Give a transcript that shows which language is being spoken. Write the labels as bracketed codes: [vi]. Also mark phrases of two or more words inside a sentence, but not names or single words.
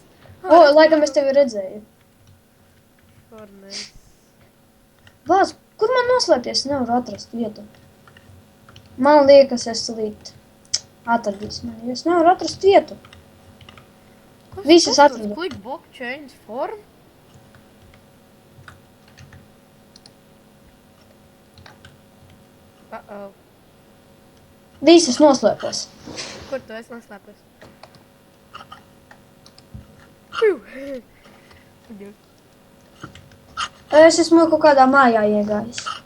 [lv] O, laikam es tevi redzēju. Formēs. Vāc, kur man noslēpties? Nevaru atrast vietu. Man liekas, es tulīt atradīs mani, jo es nevaru atrast vietu. Visas atradu. [en] Click block change form? Uh-oh. [lv] Visas noslēpos. Kur tu esi noslēpies? Es esmu kaut kādā mājā iegājis.